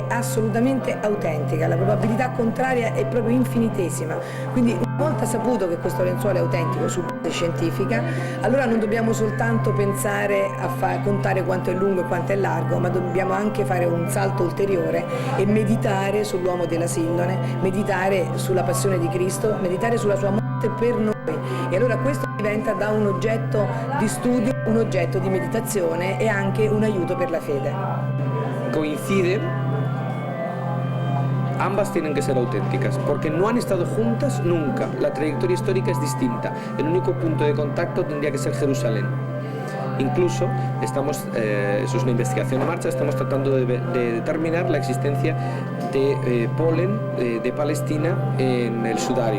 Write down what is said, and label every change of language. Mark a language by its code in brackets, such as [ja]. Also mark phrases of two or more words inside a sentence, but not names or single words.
[it] è assolutamente autentica, la probabilità contraria è proprio infinitesima, quindi una volta saputo che questo lenzuolo è autentico su base scientifica, allora non dobbiamo soltanto pensare a contare quanto è lungo e quanto è largo, ma dobbiamo anche fare un salto ulteriore e meditare sull'uomo della sindone, meditare sulla passione di Cristo, meditare sulla sua morte per noi, e allora questo diventa da un oggetto di studio un oggetto di meditazione e anche un aiuto per la fede. [es] Coinciden, ambas tienen que ser auténticas, porque no han estado juntas nunca, la trayectoria histórica es distinta, el único punto de contacto tendría que ser Jerusalén. Incluso estamos, eso es una investigación en marcha, estamos tratando de determinar la existencia de polen de Palestina en el sudario.